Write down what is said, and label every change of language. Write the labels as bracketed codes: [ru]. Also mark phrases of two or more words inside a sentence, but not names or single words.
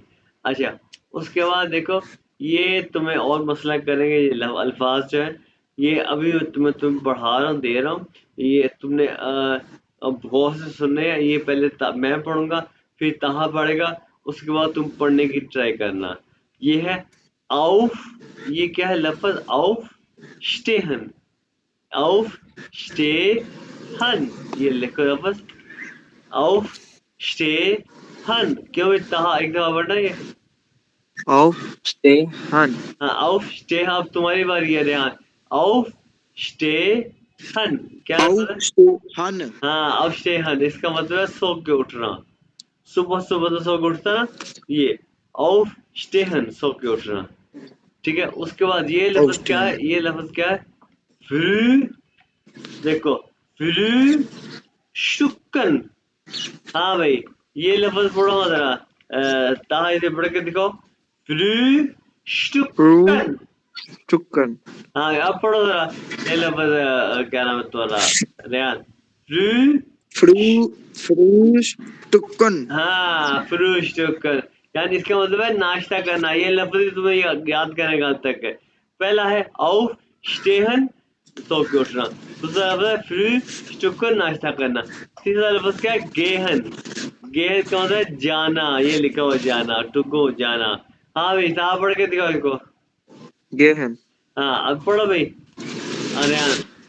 [hi] अच्छा, उसके बाद देखो, ये तुम्हें और मसला करेंगे, ये अल्फाज जो है, ये अभी तुम्हें पढ़ा रहा हूँ, दे रहा हूँ, ये तुमने अब गौर से सुनने हैं। ये पहले मैं पढ़ूंगा, फिर तहा पढ़ेगा, उसके बाद तुम पढ़ने की ट्राई करना। ये है आउफ, ये क्या है लफ्ज? [de] auf stehen, auf stehen, [hi] ये लिखो लफ्ज [de] auf stehen, [hi] क्यों इतना एक दफा पढ़ना ये? [de] auf stehen. [hi] हाँ [de] auf stehen, [hi] अब तुम्हारी बारी है रेहान। [de] auf stehen, [hi] क्या आउ मतलब है? स्टे हन। हाँ [de] auf stehen, [hi] इसका मतलब है सो के उठना, सुबह सुबह तो सो के उठता ना, ये [de] auf stehen, [hi] सो के उठना, ठीक है? उसके बाद ये आउ लफ्ज क्या स्टे। है, ये लफ्ज क्या है? früh, देखो früh शुक्कन। हाँ भाई, ये लफ्ज पढ़ो जरा, ताहा इसे पढ़ के दिखाओ। फ्रू फ्रूशुकन। चुक्कन। हाँ अब पढ़ो जरा, ये लफ्ज क्या नाम है तुम्हारा रेहान? फ्रू, फ्रू फ्रूश टुकन। हाँ फ्रूशुकन, यानी इसका मतलब है नाश्ता करना। ये लफ्ज ही तुम्हें याद करने का तक है। पहला है [de] auf stehen, [hi] सो के उठना। दूसरा लफ्ज है फ्रूशुकन, नाश्ता करना। तीसरा लफ्ज क्या है? गेहन, गेहन का मतलब है जाना, ये लिखा हुआ जाना, [en] to go, [hi] जाना। हाँ भाई, साहब पढ़ के दिखाओ इसको। गेहन। हाँ अब पढ़ो भाई, अरियान।